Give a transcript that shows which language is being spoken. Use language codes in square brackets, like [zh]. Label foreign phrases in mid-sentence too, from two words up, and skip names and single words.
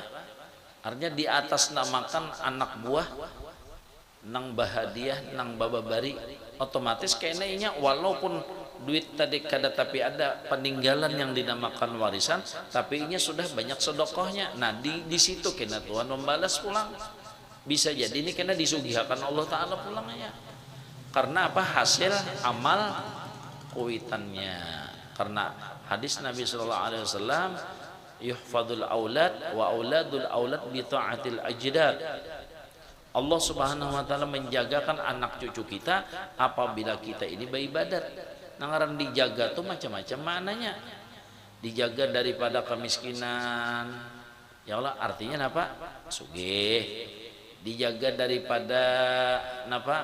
[bjn] Artinya di atas namakan anak buah nang bahagia, nang bababari, otomatis kayaknya walaupun duit tadi kada tapi ada peninggalan yang dinamakan warisan, tapi ini sudah banyak sedekahnya. Nah di situ kena Tuhan membalas pulang. Bisa jadi ini kena disugihakan Allah Ta'ala pulangnya. Karena apa? Hasil amal kuitannya. Karena hadis Nabi [ar] صلى الله عليه وسلم, يحفظ الأولاد وأولاد الأولاد بطاعة الأجداد. [bjn] Allah [ar] سبحانه وتعالى [bjn] menjagakan anak cucu kita apabila kita ini beribadat. Nangaran dijaga tuh macam-macam maknanya. Dijaga daripada kemiskinan. Ya Allah, artinya apa? Sugih. Dijaga daripada apa?